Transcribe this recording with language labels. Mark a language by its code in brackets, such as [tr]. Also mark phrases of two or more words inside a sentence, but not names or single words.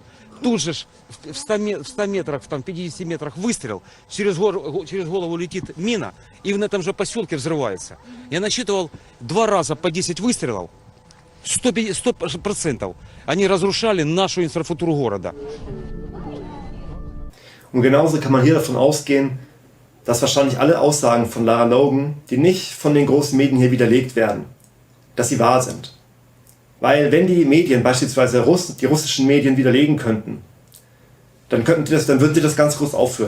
[ru] Тут же в 100 метрах, в 50 метрах выстрел, через голову летит мина, и на этом же поселке взрывается. Я насчитывал 2 раза по 10 выстрелов, 100%. Они разрушали нашу инфраструктуру города. [de] Und genauso kann man hier davon ausgehen, dass wahrscheinlich alle Aussagen von Lara Logan, die nicht von den großen Medien hier widerlegt werden, dass sie wahr sind. Weil wenn die Medien, beispielsweise die russischen Medien, widerlegen könnten, dann würden sie das ganz groß aufführen.